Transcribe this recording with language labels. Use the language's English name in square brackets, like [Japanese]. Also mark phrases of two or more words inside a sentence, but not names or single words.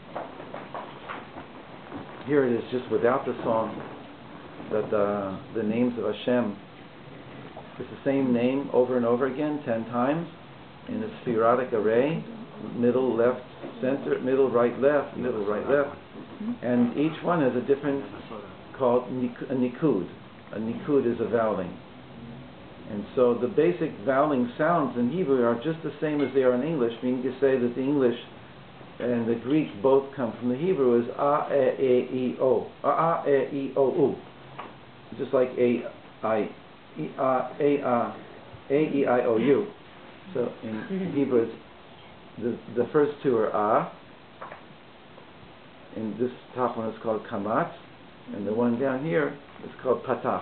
[English] Here it is just without the song, that the names of Hashem, it's the same name over and over again 10 times in a spherotic array, middle, left, center, middle, right, left, middle, right, left, and each one has a different, called a nikud. A nikud is a vowling. And so the basic vowling sounds in Hebrew are just the same as they are in English, meaning to say that the English and the Greek both come from the Hebrew as a, e, I, o. A, e, I, o, u. Just like a, I, A-E-I-O-U. So in Hebrew, the first two are A, and this top one is called Kamat, and the one down here is called Patach.